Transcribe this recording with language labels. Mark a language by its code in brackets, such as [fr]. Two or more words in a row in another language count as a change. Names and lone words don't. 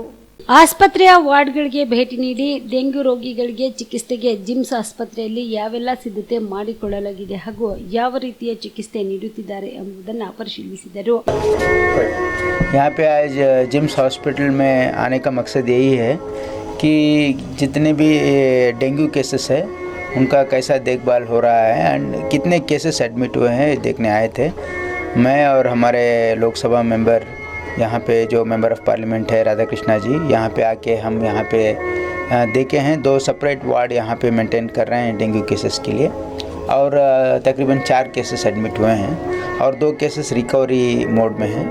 [kn] ಆಸ್ಪತ್ರೆಯ ವಾರ್ಡ್ಗಳಿಗೆ ಭೇಟಿ ನೀಡಿ ಡೆಂಗ್ಯೂ ರೋಗಿಗಳಿಗೆ ಚಿಕಿತ್ಸೆಗೆ ಜಿಮ್ಸ್ ಆಸ್ಪತ್ರೆಯಲ್ಲಿ ಯಾವೆಲ್ಲ ಸಿದ್ಧತೆ ಮಾಡಿಕೊಳ್ಳಲಾಗಿದೆ ಹಾಗೂ ಯಾವ ರೀತಿಯ ಚಿಕಿತ್ಸೆ ನೀಡುತ್ತಿದ್ದಾರೆ ಎಂಬುದನ್ನು ಪರಿಶೀಲಿಸಿದರು. [hi] यहाँ पे आज जिम्स हॉस्पिटल में आने का मकसद यही है कि जितने भी [en] dengue cases [hi] है उनका कैसा देखभाल हो रहा है एंड कितने [en] cases admit [hi] हुए हैं देखने आए थे. मैं और हमारे लोकसभा मेंबर यहाँ पे जो [en] member of parliament [hi] है राधा कृष्णा जी, यहाँ पे आके हम यहाँ पे देखे हैं 2 [en] separate ward [hi] यहाँ पे मेंटेन कर रहे हैं [en] dengue cases [hi] के लिए और तकरीबन 4 [en] cases admit [hi] हुए हैं और 2 केसेस [en] recovery mode [hi] में हैं.